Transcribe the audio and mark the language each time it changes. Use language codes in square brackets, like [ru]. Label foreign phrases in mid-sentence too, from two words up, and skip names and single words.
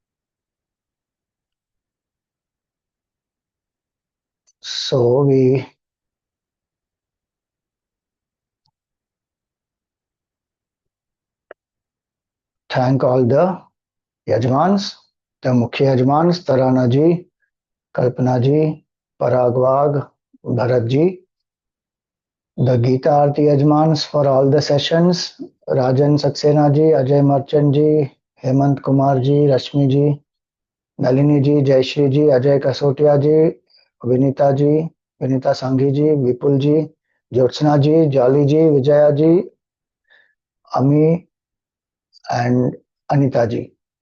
[en] So we thank all the Yajmans, the Mukhya Yajmans, Tarana ji, Kalpana ji, Paragwag, Bharat ji, the Gita Arti Yajmans for all the sessions, Rajan Saxena ji, Ajay Marchand ji, Hemant Kumar ji, Rashmi ji, Nalini ji, Jayashri ji, Ajay Kasotia ji, Vinita ji, Vinita Sanghi ji, Vipul ji, Jyotsna ji, Jolly ji, Vijaya ji, Ami and Anita ji.